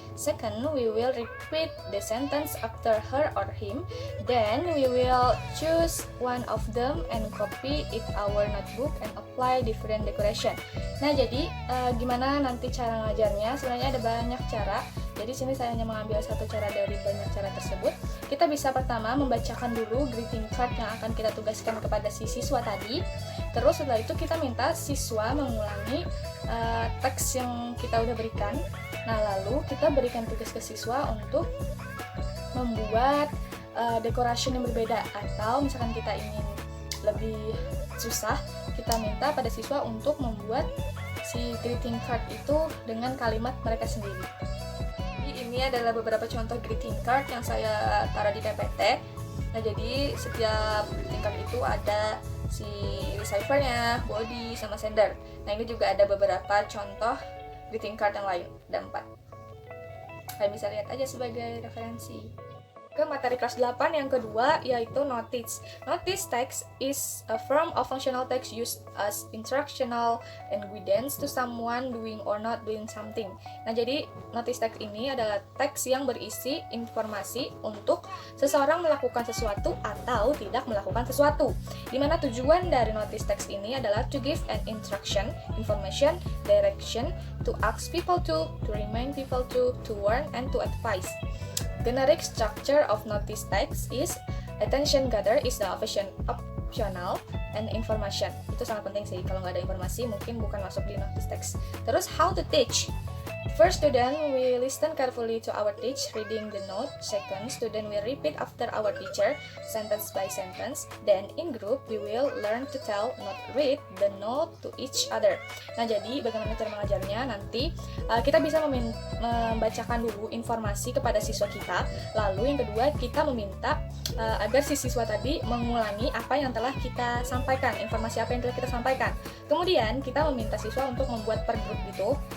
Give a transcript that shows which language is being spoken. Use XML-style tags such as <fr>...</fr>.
<en>Second, we will repeat the sentence after her or him. Then, we will choose one of them and copy it our notebook and apply different decoration.</en> <id>Nah, jadi gimana nanti cara ngajarnya? Sebenarnya ada banyak cara. Jadi sini saya hanya mengambil satu cara dari banyak cara tersebut. Kita bisa pertama membacakan dulu greeting card yang akan kita tugaskan kepada si siswa tadi. Terus setelah itu kita minta siswa mengulangi teks yang kita udah berikan. Nah, lalu kita berikan tugas ke siswa untuk membuat decoration yang berbeda, atau misalkan kita ingin lebih susah, kita minta pada siswa untuk membuat si greeting card itu dengan kalimat mereka sendiri. Ini adalah beberapa contoh greeting card yang saya taruh di PPT. Nah, jadi setiap greeting card itu ada si receiver-nya, body, sama sender. Nah, ini juga ada beberapa contoh greeting card yang lain, ada 4. Kalian bisa lihat aja sebagai referensi. Ke materi kelas 8 yang kedua, yaitu notice.</id> <en>Notice text is a form of functional text used as instructional and guidance to someone doing or not doing something.</en> <id>Nah, jadi notice text ini adalah teks yang berisi informasi untuk seseorang melakukan sesuatu atau tidak melakukan sesuatu. Dimana tujuan dari notice text ini adalah</id> <en>to give an instruction, information, direction, to ask people to remind people to warn, and to advise. Generic structure of notice text is attention gather is the optional and information.</en> <id>Itu sangat penting sih, kalau nggak ada informasi mungkin bukan masuk di notice text. Terus</id> <en>how to teach. First, student will listen carefully to our teach reading the note. Second, student will repeat after our teacher sentence by sentence. Then in group we will learn to tell, not read, the note to each other.</en> <id>Nah, jadi bagaimana cara mengajarnya? Nanti kita bisa membacakan dulu informasi kepada siswa kita. Lalu yang kedua, kita meminta agar si siswa tadi mengulangi apa yang telah kita sampaikan, informasi apa yang telah kita sampaikan. Kemudian kita meminta siswa untuk membuat per grup gitu.</id>